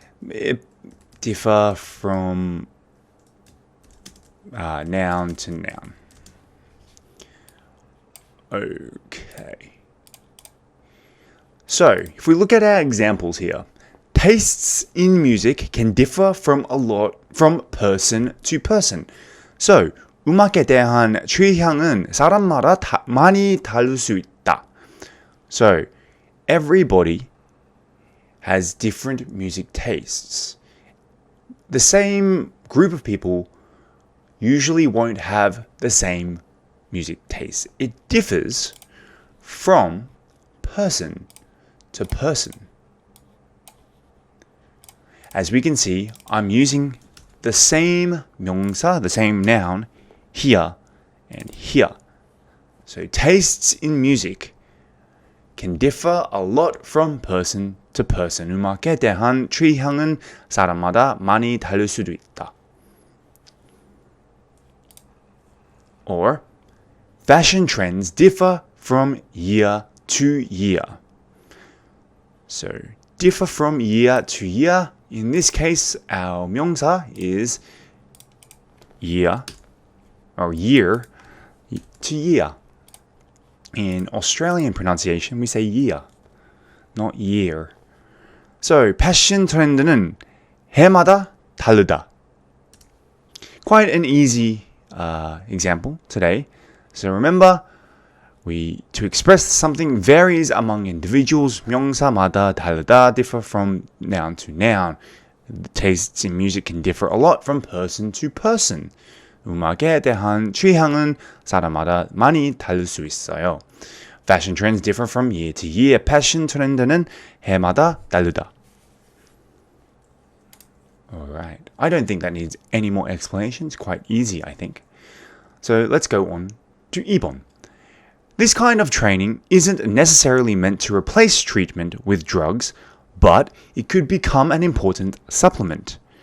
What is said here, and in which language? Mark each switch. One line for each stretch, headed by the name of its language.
English: It differ from noun to noun. Okay. So, if we look at our examples here, tastes in music can differ from person to person. So,
Korean: 음악에 대한 취향은 사람마다 많이 다를 수 있다.
English: So, everybody has different music tastes. The same group of people usually won't have the same music taste. It differs from person to person. As we can see, I'm using the same 명사, the same noun, here and here. So tastes in music can differ a lot from person to person.
Korean: 음악에 대한 취향은 사람마다 많이 다를 수도 있다.
English: Or, fashion trends differ from year to year. So, differ from year to year. In this case, our 명사 is year, or year to year. In Australian pronunciation, we say year, not year. So,
Korean: 패션 트렌드는 해마다 다르다.
English: Quite an easy example today. So remember, to express something varies among individuals.
Korean: 명사마다 다르다,
English: differ from noun to noun. The tastes in music can differ a lot from person to person.
Korean: 음악에 대한 취향은 사람마다 많이 다를 수 있어요.
English: Fashion trends differ from year to year.
Korean: 패션 트렌드는 해마다 다르다.
English: Alright. I don't think that needs any more explanations. Quite easy, I think. So let's go on to 2번. This kind of training isn't necessarily meant to replace treatment with drugs, but it could become an important supplement.